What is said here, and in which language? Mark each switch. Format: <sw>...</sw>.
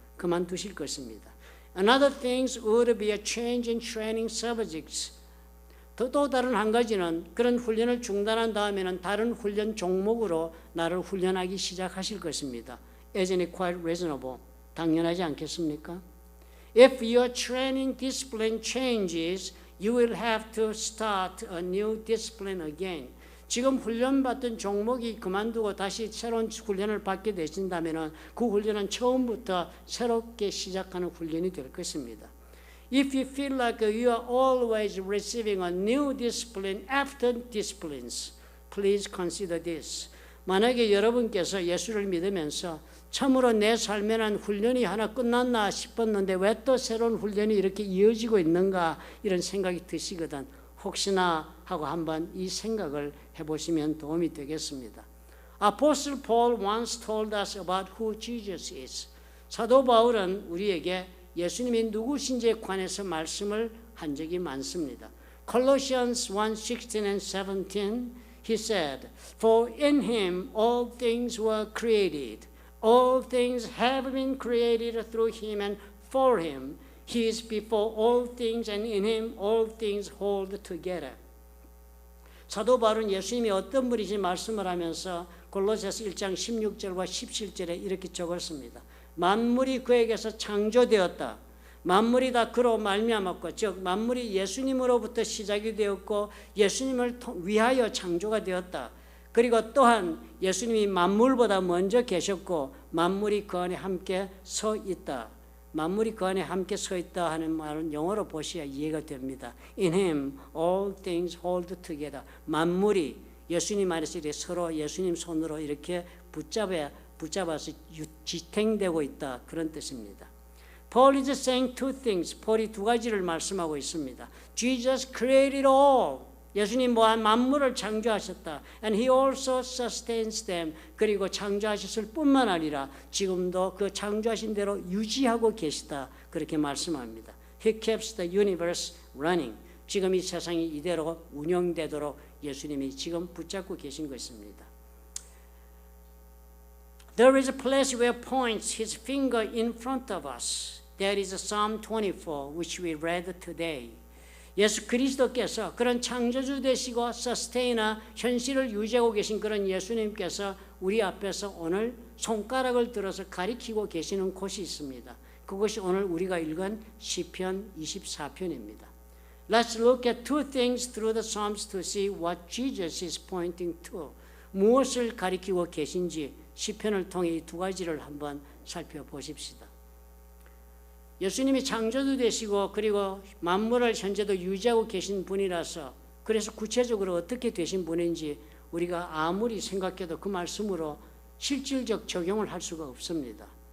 <ko>그만두실 것입니다.</ko> <en>Another thing would be a change in training subjects.</en> <ko>또 다른 한 가지는 그런 훈련을 중단한 다음에는 다른 훈련 종목으로 나를 훈련하기 시작하실 것입니다.</ko> <en>Isn't it quite reasonable?</en> <ko>당연하지 않겠습니까?</ko> <en>If your training discipline changes, you will have to start a new discipline again.</en> <ko>지금 훈련받던 종목이 그만두고 다시 새로운 훈련을 받게 되신다면 그 훈련은 처음부터 새롭게 시작하는 훈련이 될 것입니다.</ko> <en>If you feel like you are always receiving a new discipline after disciplines, please consider this.</en> <ko>만약에 여러분께서 예수를 믿으면서 참으로 내 삶에는 훈련이 하나 끝났나 싶었는데 왜 또 새로운 훈련이 이렇게 이어지고 있는가 이런 생각이 드시거든 혹시나 하고 한번 이 생각을 해보시면 도움이 되겠습니다.</ko> <en>Apostle Paul once told us about who Jesus is.</en> <ko>사도 바울은 우리에게 예수님이 누구신지에 관해서 말씀을 한 적이 많습니다.</ko> <en>Colossians 1:16 and 17 he said, For in him all things were created. All things have been created through him and for him. He is before all things and in him all things hold together.</en> <ko>사도 바울은 예수님이 어떤 분이신지 말씀을 하면서 골로새서 1장 16절과 17절에 이렇게 적었습니다. 만물이 그에게서 창조되었다. 만물이 다 그로 말미암았고 즉 만물이 예수님으로부터 시작이 되었고 예수님을 위하여 창조가 되었다. 그리고 또한 예수님이 만물보다 먼저 계셨고 만물이 그 안에 함께 서 있다. 만물이 그 안에 함께 서 있다 하는 말은 영어로 보셔야 이해가 됩니다.</ko> <en>In him all things hold together.</en> <ko>만물이 예수님 안에서 이렇게 서로 예수님 손으로 이렇게 붙잡아서 지탱되고 있다. 그런 뜻입니다.</ko> <en>Paul is saying two things.</en> <ko>폴이 두 가지를 말씀하고 있습니다.</ko> <en>Jesus created all.</en> <ko>예수님 만물을 창조하셨다.</ko> <en>And he also sustains them.</en> <ko>그리고 창조하셨을 뿐만 아니라 지금도 그 창조하신 대로 유지하고 계시다. 그렇게 말씀합니다.</ko> <en>He keeps the universe running.</en> <ko>지금 이 세상이 이대로 운영되도록 예수님이 지금 붙잡고 계신 것입니다.</ko> <en>There is a place where points his finger in front of us. That is Psalm 24, which we read today.</en> <ko>예수 그리스도께서 그런 창조주 되시고 서스테이너 현실을 유지하고 계신 그런 예수님께서 우리 앞에서 오늘 손가락을 들어서 가리키고 계시는 곳이 있습니다. 그것이 오늘 우리가 읽은 시편 24편입니다.</ko> <en>Let's look at two things through the Psalms to see what Jesus is pointing to.</en> <ko>무엇을 가리키고 계신지 시편을 통해 이 두 가지를 한번 살펴보십시다. 예수님이 창조주 되시고 그리고 만물을 현재도 유지하고 계신 분이라서 그래서 구체적으로 어떻게 되신 분인지 우리가 아무리 생각해도 그 말씀으로 실질적 적용을 할 수가 없습니다.</ko>